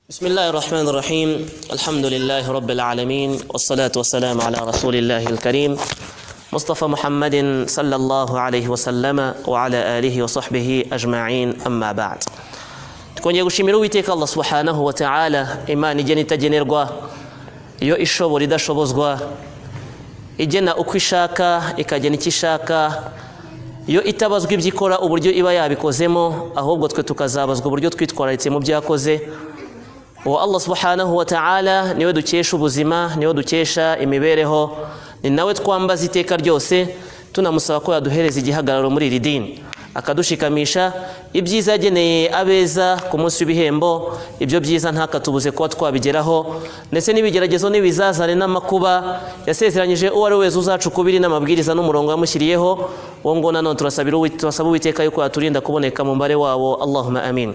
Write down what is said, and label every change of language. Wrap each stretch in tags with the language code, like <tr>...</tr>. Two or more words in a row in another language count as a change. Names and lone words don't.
<ar>بسم الله الرحمن الرحيم الحمد لله رب العالمين والصلاة والسلام على رسول الله الكريم مصطفى محمد صلى الله عليه وسلم وعلى آله وصحبه أجمعين أما بعد</ar> <rw>tukongeye gushimira Uwiteka Allah</rw> <ar>سبحانه وتعالى</ar> <rw>imana igena itagenerwa iyo ishobora idashobozwa igena uko ishaka ikagena icyo ishaka iyo itabazwa ibyikora uburyo iba yabikozemo ahubwo twe tukazabazwa uburyo twitwararitse mu byakoze</rw> <ar>والله سبحانه وتعالى</ar> <rw>niwe dukesha ubuzima niwe dukesha imibereho ni nawe twambaza iteka ryose tunamusaba ko yaduhereza igihagararo muri iri dini akadushikamisha ibyiza yageneye abeza ku munsi w'ibihembo ibyo byiza ntakatubuze kuba twabigeraho ndetse n'ibigeragezo n'ibizazane n'amakuba yasezeranyije uwo ari wese uzacukubiri n'amabwiriza n'umurongo yamushyiriyeho wo ngo nanone turasaba Uwiteka yuko yaturinda kuboneka mu mbare wabo</rw> <ar>اللهم آمين.</ar>